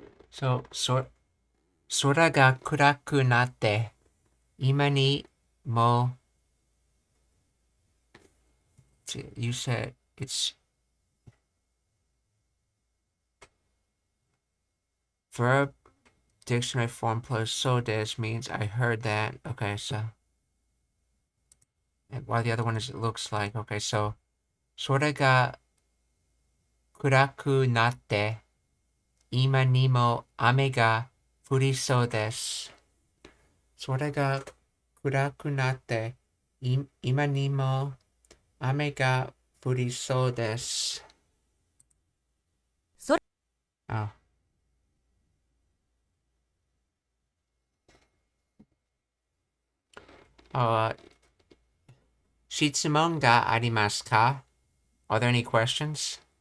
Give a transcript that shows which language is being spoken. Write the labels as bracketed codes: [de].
[en] So, [ja] 空が暗くなって、今にも [en] you said it's verb dictionary form plus so des means I heard that. Okay, so and while the other one is it looks like. Okay, so [ja] 空が暗くなって今にも雨が降りそうです。空が暗くなって今にも雨が降りそうです。 Oh. Oh, 質問がありますか? [en] Are there any questions?